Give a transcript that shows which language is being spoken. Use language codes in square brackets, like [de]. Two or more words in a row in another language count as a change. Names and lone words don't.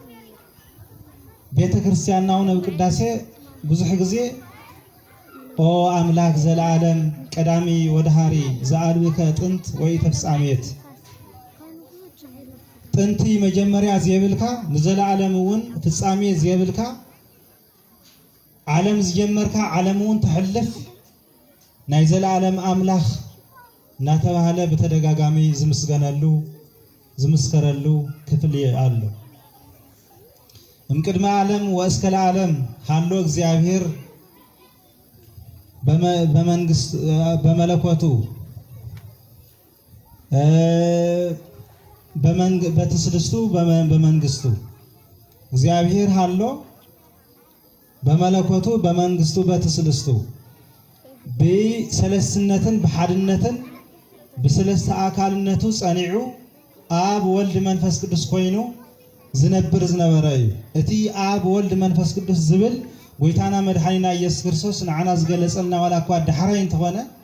[ti] ቤተ ክርስቲያናው ነው ቅዳሴ ብዙሕ ጊዜ [gez] ኦ አምላክ ዘለዓለም ቀዳሚ ወድሃሪ ዘአልብከ ጥንት ወይ ተፍጻሜት [ti] ጥንቲ መጀመሪያ ዘየብልካ ንዘለዓለም እውን ፍጻሜ ዘየብልካ ዓለም ዝጀመርካ ዓለሙን ተሕልፍ ናይ ዘለዓለም አምላኽ እናተባህለ በተደጋጋሚ ዝምስገነሉ ዝምስከረሉ ክፍል አለ። [gez] እምቅድመ ዓለም ወእስከ ዓለም ሃሎ እግዚአብሔር በመንግስት በመለኮቱ በተስልስቱ በመንግስቱ እግዚአብሔር ሃሎ በመለኮቱ በመንግስቱ በተስልስቱ [ti] በሰለስነትን በሐድነትን በሰለስተ አካልነቱ ጸኒዑ አብ ወልድ መንፈስ ቅዱስ ኮይኑ ዝነብር ዝነበረ እዩ። እቲ አብ ወልድ መንፈስ ቅዱስ ዝብል ጎይታና መድኃኒና ኢየሱስ ክርስቶስ ንዓና ዝገለጸልና ዋላ እኳ ዳሕራይ እንተኾነ